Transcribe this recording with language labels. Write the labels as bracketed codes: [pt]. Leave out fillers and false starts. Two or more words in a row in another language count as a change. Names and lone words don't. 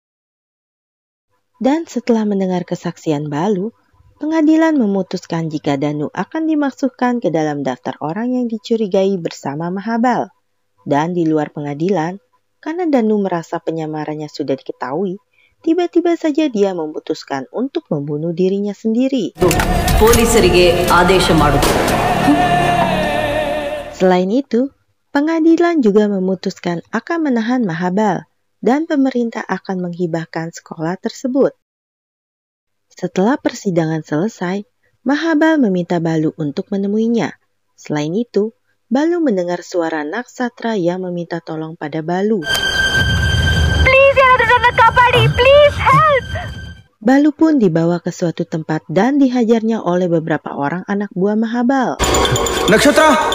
[id] Dan setelah mendengar kesaksian Balu, pengadilan memutuskan jika Danu akan dimasukkan ke dalam daftar orang yang dicurigai bersama Mahabal. Dan di luar pengadilan, Karena Danu merasa penyamarannya sudah diketahui, tiba-tiba saja dia memutuskan untuk membunuh dirinya sendiri. [kn] ಪೊಲೀಸರಿಗೆ ಆದೇಶ ಮಾಡುತ್ತದೆ. [id] Selain itu, pengadilan juga memutuskan akan menahan Mahabal dan pemerintah akan menghibahkan sekolah tersebut. Setelah persidangan selesai, Mahabal meminta Balu untuk menemuinya. Selain itu, Balu mendengar suara Naksatra yang meminta tolong pada Balu. [en] Please help! [id] Balu pun dibawa ke suatu tempat dan dihajarnya oleh beberapa orang anak buah Mahabal. Nakshatra!